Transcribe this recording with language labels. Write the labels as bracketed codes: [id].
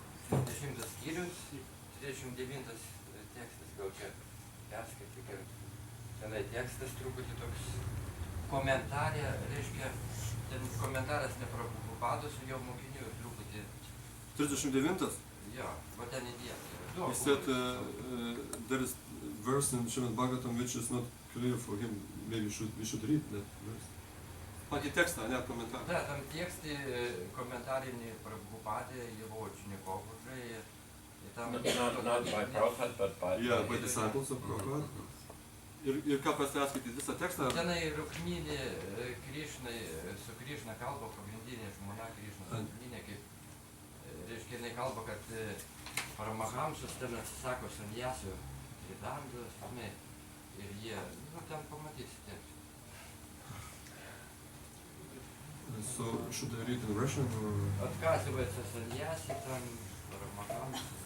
[lt] 10 skyrius, 39 tekstas, gal čia perskaityk ir tenai tekstas truputį toks komentarė, reiškia, ten komentaras ne Prabhupados su jo mokiniu ir truputį. 39? Jo, va ten įdėta. [en] He said there is verse in Srimad Bhagavatam which is not clear for him. Maybe we should read that verse. [lt] Patį tekstą, ne komentarą. [ru] Да, там тексты комментарии Прабхупады, его учеников уже, и там... [en] Not by Prabhupada, but by... Yeah, by disciples of Prabhupada. [lt] Ir ką perskaityti visą tekstą? Tenai Rukminė Krišnai, su Krišna kalba, pagrindinė žmona Krišnos Rukminė, kaip, reiškia, jinai kalba, kad Paramahamsas ten atsisako sanjasių Ridandos, ir jie, ten pamatysite. [en] So, should I read in Russian or... [ru] Отказывается саньяси, там, Парамахамс,